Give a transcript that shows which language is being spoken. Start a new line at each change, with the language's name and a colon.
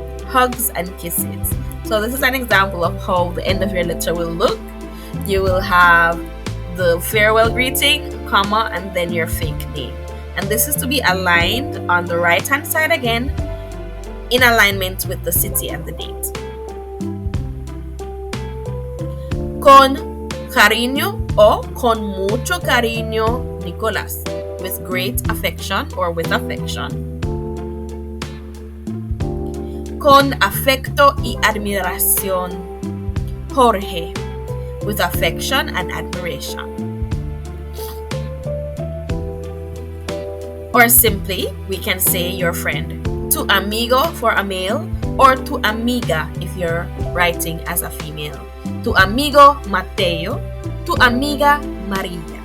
English: Hugs and kisses. So this is an example of how the end of your letter will look. You will have the farewell greeting, comma, and then your fake name. And this is to be aligned on the right hand side again, in alignment with the city and the date.
Spanish: Con cariño o con mucho cariño, Nicolás.
English: With great affection or with affection.
Spanish: Con afecto y admiración, Jorge.
English: With affection and admiration. Or simply, we can say your friend. Tu amigo for a male, or tu amiga if you're writing as a female.
Spanish: Tu amigo Mateo, tu amiga Maria.